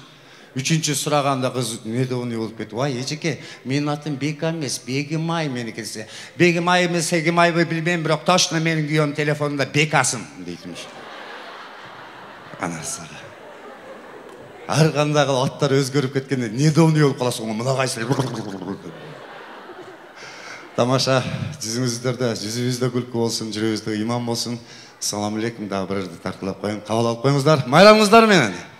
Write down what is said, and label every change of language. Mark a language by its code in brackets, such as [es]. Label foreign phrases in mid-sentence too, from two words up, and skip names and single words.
[ky] Үчүнчү сураганда кыз недоуный болуп кетип, "Ай, эжеке, менин атым Бека эмес, Бегимай меники десе. Бегимай эмес, Сегимайбы билбейм, бирок точно менин күйөөм телефонунда Бекасың" дейтимиш. Анасы. Ар кандай аттар өзгөрүп кеткенде недоуный болуп каласың, мына кайсы. [kk] Тамаша, жүзіңізде күлкі болсын, жүрегіңізде иман болсын. Ассаламу алейкум, дағы бір жерде тартылап қойын, қабыл алып қойыңыздар. [ky] Майрамыңыздар менен.